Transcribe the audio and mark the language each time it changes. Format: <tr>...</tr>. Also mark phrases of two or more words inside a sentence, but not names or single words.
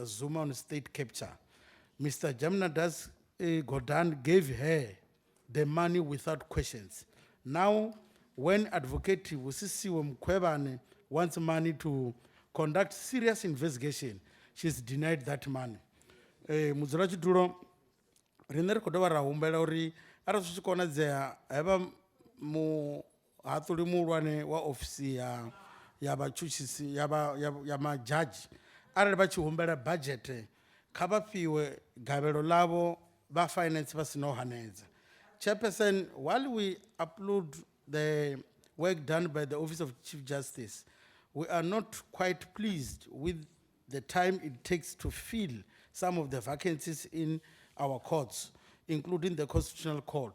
<en>Zuma on state capture, Mr. Jamnadas Godan gave her the money without questions. Now, when Advocate Wusisiwe Mkhwebane wants money to conduct serious investigation, she's denied that money.</en> <ve>Mudzulachidulo, rine ri khou dovha ra humbela uri arali zwi tshi konadzea hevha muhaṱuli muhulwane wa ofisi ya vhatshutshisi ya majaji arali vha tshi humbela budget kha vha fhiwe gavhelo ḽavho vha finance vha si no hanedza.</ve> <en>Chairperson, while we upload the work done by the Office of Chief Justice, we are not quite pleased with the time it takes to fill some of the vacancies in our courts, including the Constitutional Court.</en>